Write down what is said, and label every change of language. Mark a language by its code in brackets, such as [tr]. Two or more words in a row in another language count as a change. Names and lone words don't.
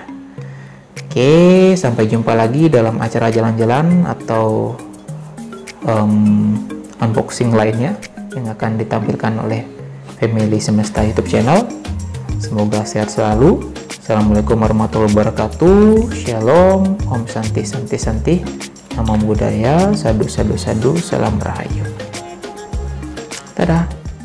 [id] Oke, sampai jumpa lagi dalam acara jalan-jalan atau unboxing lainnya yang akan ditampilkan oleh Family Semesta YouTube channel. Semoga sehat selalu. [ar] السلام عليكم ورحمة الله وبركاته. [id] Shalom, [sa] Om Santi Santi Santi. [pi] Namo Buddhaya, Sadu Sadu Sadu, [id] Salam Rahayu. Dadah.